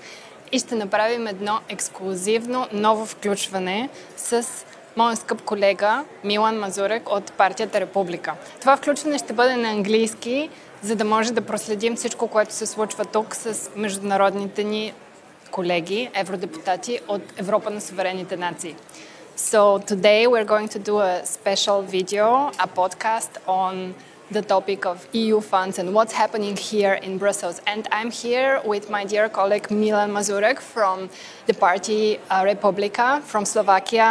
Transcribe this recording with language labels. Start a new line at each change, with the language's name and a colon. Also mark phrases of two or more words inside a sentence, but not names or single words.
Bulgarian: И ще направим едно ексклузивно ново включване с моя скъп колега Милан Мазурек от партията Република. Това включване ще бъде на английски, за да може да проследим всичко, което се случва тук с международните ни колеги, евродепутати от Европа на суверенните нации.
English: So today we're going to do a special video, a podcast on the topic of EU funds and what's happening here in Brussels. And I'm here with my dear colleague Milan Mazurek from the party Repублika from Slovakia.